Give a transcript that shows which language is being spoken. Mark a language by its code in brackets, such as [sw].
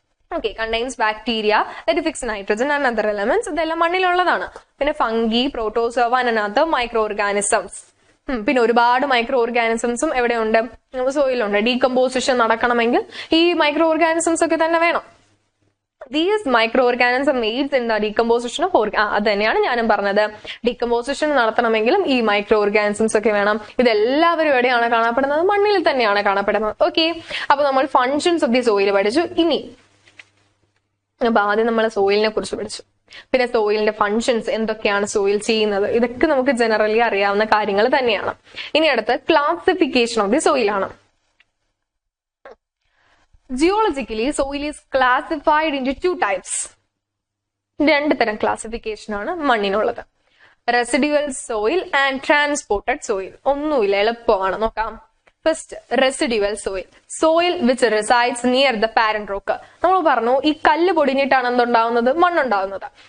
[en] Okay, contains bacteria that fix nitrogen and other elements. [ml] ഇതെല്ലാം മണ്ണിലുള്ളതാണ്. [en] പിന്നെ fungi, protozoa and other microorganisms. [ml] പിന്നെ ഒരുപാട് micro ഓർഗാനിസംസും എവിടെയുണ്ട്? സോയിലുണ്ട്. Decomposition നടക്കണമെങ്കിൽ ഈ മൈക്രോ ഓർഗാനിസംസ് ഒക്കെ തന്നെ വേണം. [en] These microorganisms aids in the decomposition of [ml] അത് തന്നെയാണ് ഞാനും പറഞ്ഞത്. ഡീകമ്പോസിഷൻ നടത്തണമെങ്കിലും ഈ മൈക്രോ ഓർഗാനിസംസ് ഒക്കെ വേണം. ഇതെല്ലാവരും എവിടെയാണ് കാണപ്പെടുന്നത്? മണ്ണിൽ തന്നെയാണ് കാണപ്പെടുന്നത്. ഓക്കെ, അപ്പൊ നമ്മൾ ഫങ്ഷൻസ് ഓഫ് ദി സോയിൽ പഠിച്ചു. ഇനി അപ്പൊ ആദ്യം നമ്മൾ സോയിലിനെ കുറിച്ച് പഠിച്ചു. പിന്നെ സോയിലിന്റെ ഫങ്ഷൻസ് എന്തൊക്കെയാണ് സോയിൽ ചെയ്യുന്നത്, ഇതൊക്കെ നമുക്ക് ജനറലി അറിയാവുന്ന കാര്യങ്ങൾ തന്നെയാണ്. ഇനി അടുത്ത് ക്ലാസിഫിക്കേഷൻ ഓഫ് ദി സോയിൽ ആണ്. [en] Geologically, soil is classified into two types. [ml] രണ്ട് തരം ക്ലാസിഫിക്കേഷൻ ആണ് മണ്ണിനുള്ളത്. Residual soil and transported soil. ഒന്നുമില്ല, എളുപ്പമാണ്, നോക്കാം. First, residual soil. [en] Soil which resides near the parent rock. [ml] നമ്മൾ പറഞ്ഞു ഈ കല്ല് പൊടിഞ്ഞിട്ടാണ് എന്തുണ്ടാവുന്നത്? മണ്ണുണ്ടാവുന്നത്.